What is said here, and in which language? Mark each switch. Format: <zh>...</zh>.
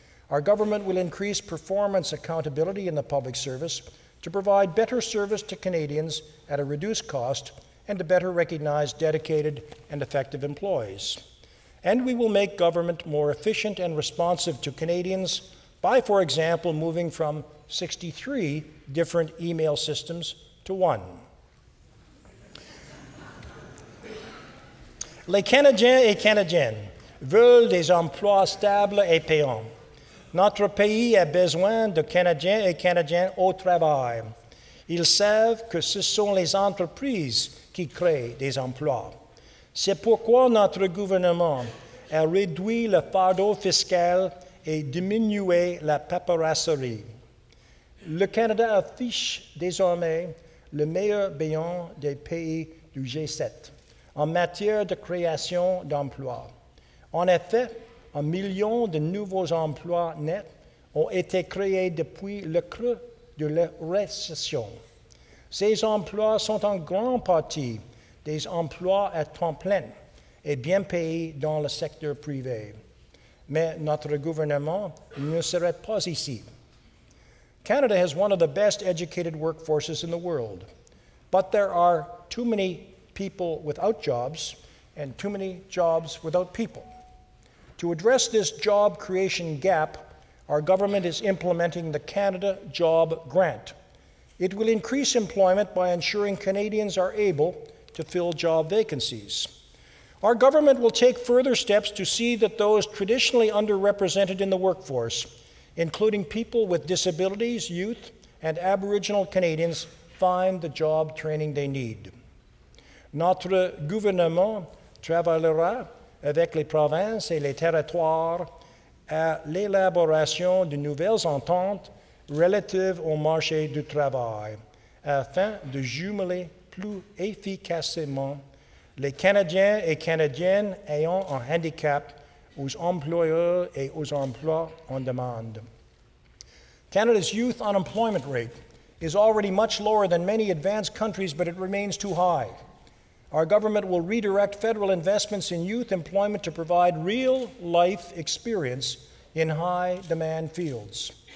<en>Our government will increase performance accountability in the public service to provide better service to Canadians at a reduced cost and to better recognize dedicated and effective employees. And we will make government more efficient and responsive to Canadians by, for example, moving from 63 different email systems to one.</en> <fr>Les Canadiens et Canadiennes veulent des emplois stables et payants. Notre pays a besoin de Canadiens et Canadiennes au travail. Ils savent que ce sont les entreprises qui créent des emplois. C'est pourquoi notre gouvernement a réduit le fardeau fiscal et diminué la paperasserie. Le Canada affiche désormais le meilleur bilan des pays du G7 en matière de création d'emplois. En effet, 1 million de nouveaux emplois nets ont été créés depuis le creux de la récession. Ces emplois sont en grande partie des emplois à temps plein et bien payés dans le secteur privé. Mais notre gouvernement ne serait pas ici.</fr> <en>Canada has one of the best educated workforces in the world, but there are too many people without jobs and too many jobs without people. To address this job creation gap, our government is implementing the Canada Job Grant. It will increase employment by ensuring Canadians are able to fill job vacancies. Our government will take further steps to see that those traditionally underrepresented in the workforce, including people with disabilities, youth, and Aboriginal Canadians, find the job training they need.</en> <fr>Notre gouvernement travaillera avec les provinces et les territoires à l'élaboration de nouvelles ententes relatives au marché du travail, afin de jumeler plus efficacement les Canadiens et Canadiennes ayant un handicap aux employeurs et aux emplois en demande.</fr> <en>Canada's youth unemployment rate is already much lower than many advanced countries, but it remains too high. Our government will redirect federal investments in youth employment to provide real-life experience in high-demand fields.</en>